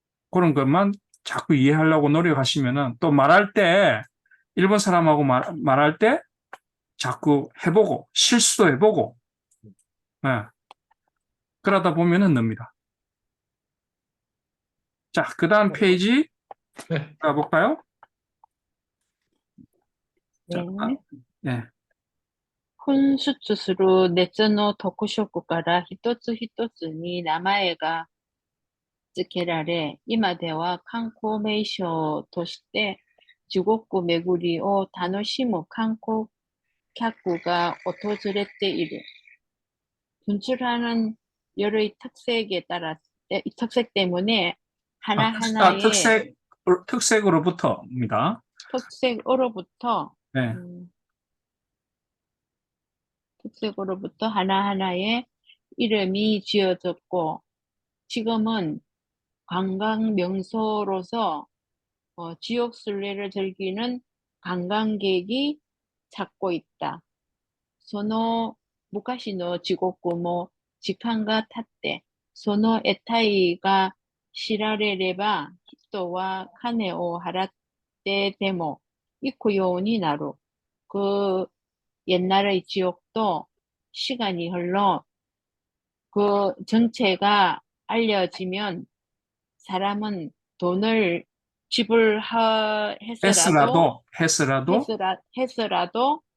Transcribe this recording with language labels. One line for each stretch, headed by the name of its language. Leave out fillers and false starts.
Korean: 그런 것만 자꾸 이해하려고 노력하시면은 또 말할 때 일본 사람하고 말할 때 자꾸 해보고 실수도 해보고 그러다 보면은 늡니다. 자, 그 다음 페이지 가볼까요? 자, 네. 네.
Japanese: 分出する熱の特色から一つ一つに名前が付けられ、今では観光名所として地獄巡りを楽しむ観光客が訪れている。
Korean: 분출하는 열의 특색 때문에 하나하나의 특색으로부터입니다. 특색으로부터 네. 특색으로부터 하나하나의 이름이 지어졌고 지금은 관광 명소로서 지역 순례를 즐기는 관광객이 찾고 있다.
Japanese: その昔の地獄も時間が経って、その得体が知られれば、人は金を払ってでも行くようになる。
Korean: 그 옛날의 지역도 시간이 흘러 그 정체가 알려지면 사람은 돈을 지불했으라도 했으라도